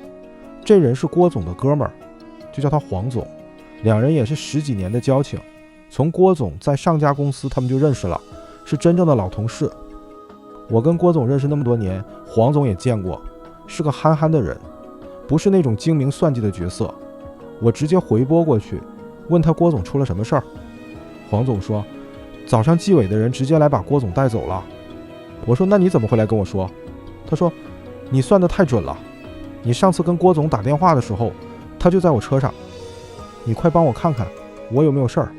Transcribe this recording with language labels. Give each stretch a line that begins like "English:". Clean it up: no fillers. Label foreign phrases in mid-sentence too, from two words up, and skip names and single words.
Chinese: 這人是郭总的哥們兒，就叫他黃總，2人也是10幾年的交情。從郭总在上家公司他们就認識了，是真正的老同事。我跟郭总認識那麼多年，黃總也見過，是個憨憨的人，不是那種精明算計的角色。我直接回撥過去，問他郭總出了什麼事兒。黃總說，早上紀委的人直接來把郭總帶走了。我說那你怎麼會來跟我說？他說你算得太準了，你上次跟郭總打電話的時候，他就在我車上，你快幫我看看我有沒有事兒。